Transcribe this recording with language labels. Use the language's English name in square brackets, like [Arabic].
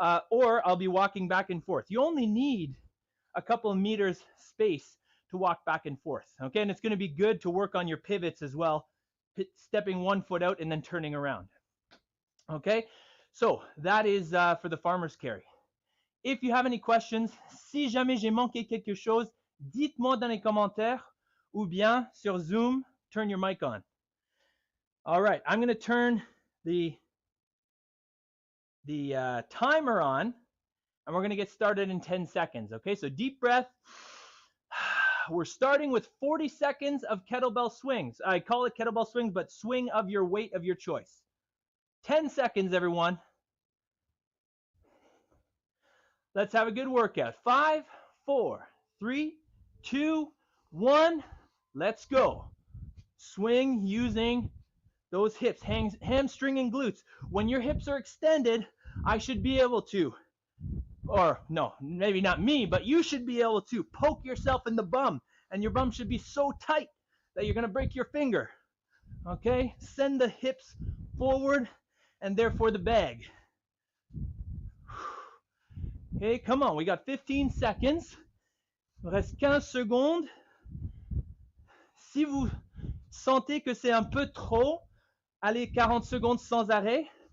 [English] Or I'll be walking back and forth. You only need a couple of meters space to walk back and forth. Okay, and it's going to be good to work on your pivots as well, stepping one foot out and then turning around. Okay, so that is for the farmer's carry. If you have any questions, [French] si jamais j'ai manqué quelque chose, dites-moi dans les commentaires, ou bien sur Zoom, [English] turn your mic on. All right, I'm going to turn the timer on, and we're going to get started in 10 seconds. Okay, so deep breath. We're starting with 40 seconds of kettlebell swings. I call it kettlebell swings, but swing of your weight of your choice. 10 seconds, everyone. Let's have a good workout. 5, 4, 3, 2, 1. Let's go. Swing using those hips, hamstring and glutes. When your hips are extended, I should be able to, or no, maybe not me, but you should be able to poke yourself in the bum, and your bum should be so tight that you're going to break your finger. Okay? Send the hips forward and therefore the bag. Okay, come on. We got 15 seconds. [French] Il reste 15 secondes. Si vous sentez que c'est un peu trop, allez 40 secondes sans arrêt.